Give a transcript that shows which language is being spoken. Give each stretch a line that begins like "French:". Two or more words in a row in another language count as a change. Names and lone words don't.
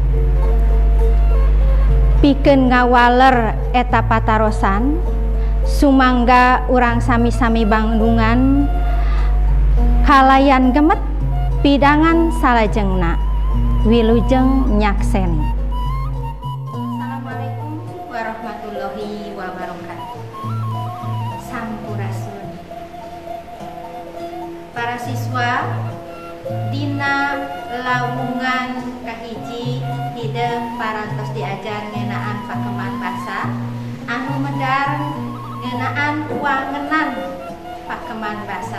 Sundanese: Pikeun ngawaler eta patarosan sumangga urang sami-sami bandungan kalayan gemet pidangan salajengna wilujeng nyakseni.
Arabic: السلام عليكم ورحمة الله وبركاته.
Sundanese: Sampurasun. Para siswa dina lawungan kahiji hideung parantos diajar ngeunaan pakeman basa anu medar ngeunaan wangenan pakeman basa.